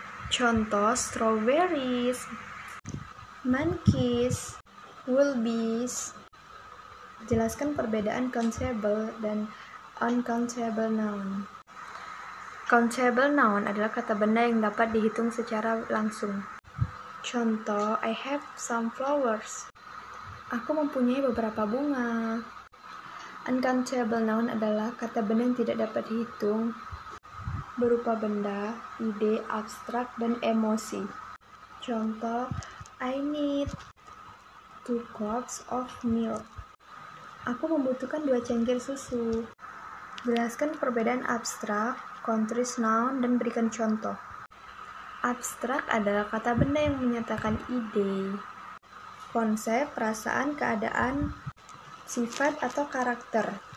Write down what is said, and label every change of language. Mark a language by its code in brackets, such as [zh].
[en] Contoh: strawberries, monkeys, wildebeest. [id] Jelaskan perbedaan countable dan uncountable noun. Countable noun adalah kata benda yang dapat dihitung secara langsung. [en] Contoh: I have some flowers. [id] Aku mempunyai beberapa bunga. Uncountable noun adalah kata benda yang tidak dapat dihitung, berupa benda, ide, abstrak, dan emosi. [en] Contoh: I need 2 cups of milk. [id] Aku membutuhkan 2 cangkir susu. Jelaskan perbedaan abstrak, concrete noun, dan berikan contoh. Abstrak adalah kata benda yang menyatakan ide, konsep, perasaan, keadaan, sifat, atau karakter.